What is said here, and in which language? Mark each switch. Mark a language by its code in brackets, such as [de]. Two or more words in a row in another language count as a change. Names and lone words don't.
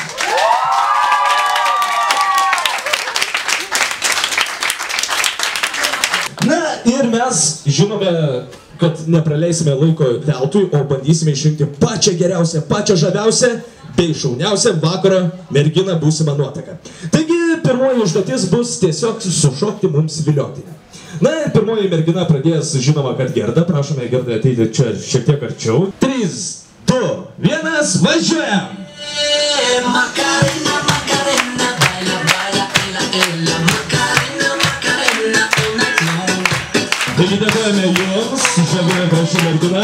[lt] Na ir mes žinome, kad nepraleisime laiko veltui, o bandysime išrinkti pačią geriausią, pačią žaviausią bei šauniausią vakaro merginą būsimą nuotaką. Taigi pirmoji užduotis bus tiesiog sušokti mums viliotinę. Na ir pirmoji mergina pradės, žinoma, kad Gerda. Prašome Gerda ateiti čia šiek tiek arčiau. 3, 2, 1, važiuojam! [es] Macarena, Macarena, baila, baila, baila, baila, Macarena, Macarena, [lt] taigi dėkojame jums, žavi graži mergina.